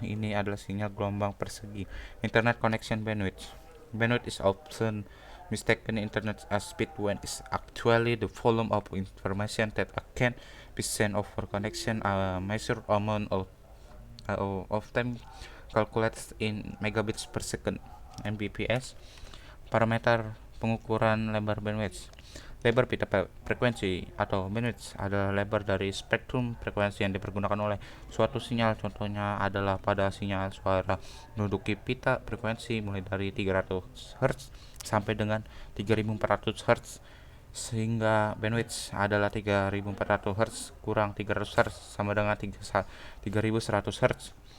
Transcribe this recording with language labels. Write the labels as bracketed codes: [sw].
[id] Ini adalah sinyal gelombang persegi. [en] Internet connection bandwidth. Bandwidth is often mistaken internet as speed when is actually the volume of information that can be sent over connection. A measured amount of time calculated in megabits per second mbps. [id] Parameter pengukuran lebar bandwidth. Lebar pita frekuensi atau bandwidth adalah lebar dari spektrum frekuensi yang dipergunakan oleh suatu sinyal. Contohnya adalah pada sinyal suara menduduki pita frekuensi mulai dari 300 Hz sampai dengan 3400 Hz, sehingga bandwidth adalah 3400 Hz kurang 300 Hz sama dengan 3100 Hz.